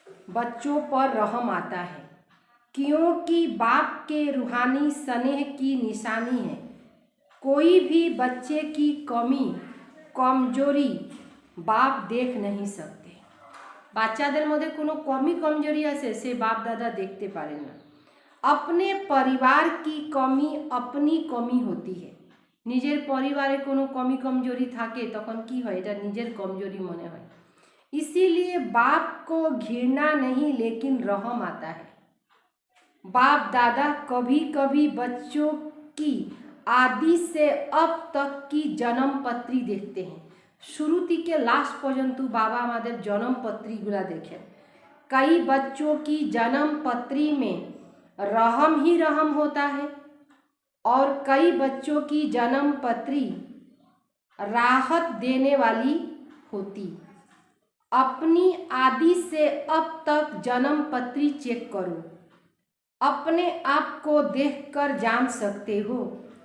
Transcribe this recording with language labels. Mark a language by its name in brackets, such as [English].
[Hindi] बच्चों पर रहम आता है, क्योंकि बाप के रूहानी स्नेह की निशानी है। कोई भी बच्चे की कमी कमजोरी बाप देख नहीं सकते। [Bangla] বাচ্চাদের মধ্যে কোনো কমি কমজোরি আছে সে বাপ দাদা দেখতে পারে না। [Hindi] अपने परिवार की कमी अपनी कमी होती है। [Bangla] নিজের পরিবারে কোনো কমি কমজোরি থাকে তখন কি হয়, এটা নিজের কমজোরি মনে হয়। [Hindi] इसीलिए बाप को घृणा नहीं लेकिन रहम आता है। बाप दादा कभी कभी बच्चों की आदि से अब तक की जन्म पत्री देखते हैं। शुरू [Bangla] থেকে লাস্ট পর্যন্ত বাবা আমাদের [Hindi] जन्म पत्रीगुला देखें। कई बच्चों की जन्म पत्री में रहम ही रहम होता है और कई बच्चों की जन्म पत्री राहत देने वाली होती। अपनी आदि से अब तक जन्म पत्री चेक करो, अपने आप को देखकर जान सकते हो।